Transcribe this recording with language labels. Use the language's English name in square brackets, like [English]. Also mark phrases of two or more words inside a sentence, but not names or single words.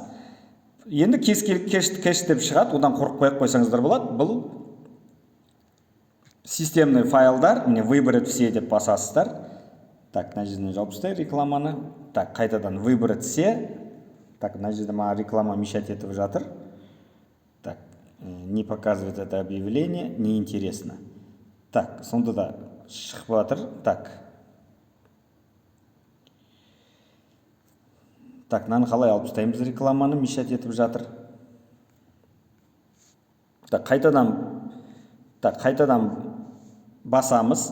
[Kazakh] Енді кез келген кэш деп шығады, одан қорықпай қойсаңыздар болады. Бұл системный файлдар, міне [Russian] выбрать все [Kazakh] деп басасыздар. Мына жерден жауып тастайық рекламаны. Қайтадан [Russian] выбрать все. [Kazakh] Мына жерде маған реклама мешать етіп жатыр. [Russian] Не показывает это объявление, неинтересно. [Kazakh] Сонда да шығып жатыр. Мынаны қалай алып тастаймыз, рекламаны мешать етіп жатыр. Қайтадан басамыз.